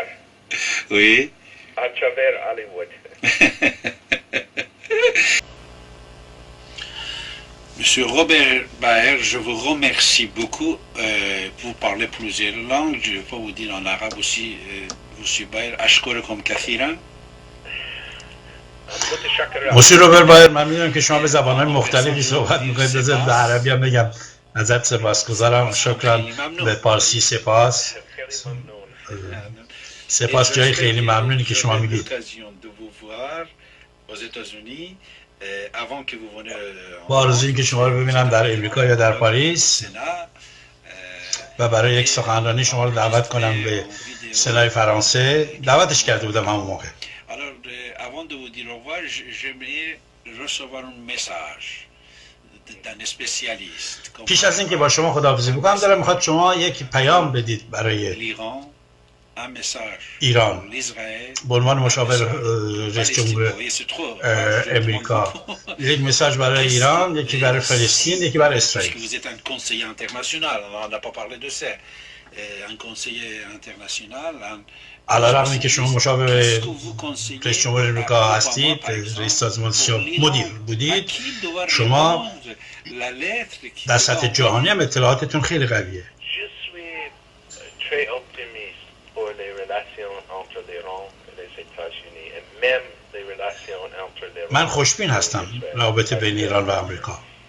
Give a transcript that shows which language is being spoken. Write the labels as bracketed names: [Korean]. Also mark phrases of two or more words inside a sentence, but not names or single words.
[French] Oui. à travers Hollywood. Monsieur Robert Baer, je vous remercie beaucoup. Vous parlez plusieurs langues, je vais pas vous dire en arabe aussi. Monsieur Baer, [Arabic] أشكركم كثيرا. [Persian] موسی روبر بایر من میدونم که شما به زبان‌های مختلفی صحبت می‌کنید. بذارید به عربی هم بگم ازت سپاسگزارم. شکرا. به پارسی سپاس. سپاس جای خیلی ممنونی که شما میگید. با آرزویی که شما رو ببینم در امریکا یا در پاریس و برای یک سخنرانی شما رو دعوت کنم به سنای فرانسه. دعوتش کرده بودم همون موقع. [French] Avant de vous dire au revoir, j'aimerais recevoir un message d'un spécialiste. [Persian] پیش از اینکه با شما خداحافظی بکنم دارم میخواد شما یک پیام بدید برای ایران به عنوان مشاور رئیس جمهور امریکا. یک مساج برای ایران، یکی برای فلسطین، یکی برای اسرائیل. [French] Vous êtes un conseiller international, on n'a pas parlé de ça. Un conseiller international. [Persian] علیرغم که شما مشاور رئیس جمهور امریکا هستید، رئیس سازمان مدیر بودید، شما در سطح جهانی هم اطلاعاتتون خیلی قویه. من خوشبین هستم رابطه بین ایران و آمریکا.